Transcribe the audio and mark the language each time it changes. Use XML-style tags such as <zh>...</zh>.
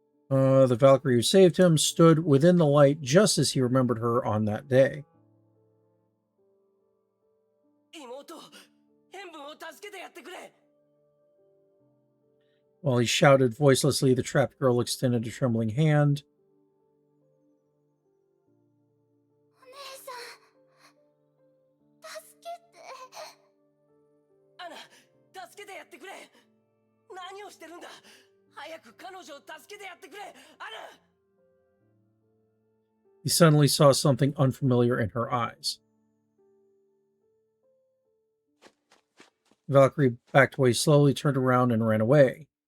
<ja>アナ</ja> <en>The Valkyrie who saved him stood within the light just as he remembered her on that day.</en> <ja>妹変分を助けてやってくれ</ja> <en>While he shouted voicelessly, the trapped girl extended a trembling hand.</en> <ja>お姉さん、助けて。アナ助けてやってくれ何をしてるんだ早く彼女を助けてやってくれアナ</ja> <en>He suddenly saw something unfamiliar in her eyes. Valkyrie backed away slowly, turned around, and ran away.</en>